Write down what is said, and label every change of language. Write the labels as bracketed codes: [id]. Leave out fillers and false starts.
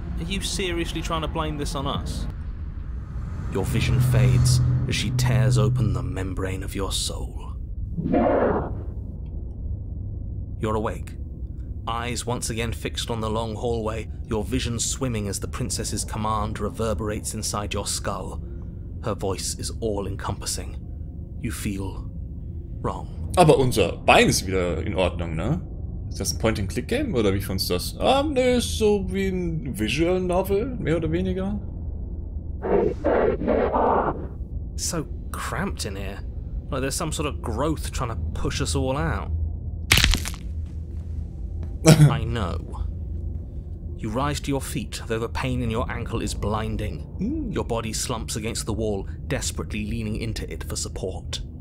[en] Are you seriously trying to blame this on us? Your vision fades as she tears open the membrane of your soul. You're awake. Eyes once again fixed on the long hallway, your vision swimming as the princess's command reverberates inside your skull. Her voice is all-encompassing. You feel wrong. [de] Aber unser Bein ist wieder in Ordnung, ne? Ist das ein Point-and-Click-Game oder wie findest du das? Ne, ist so wie ein Visual Novel, mehr oder weniger. [en] So cramped in here. Like there's some sort of growth trying to push us all out. I know. You rise to your feet, though the pain in your ankle is blinding. Your body slumps against the wall, desperately leaning into it for support.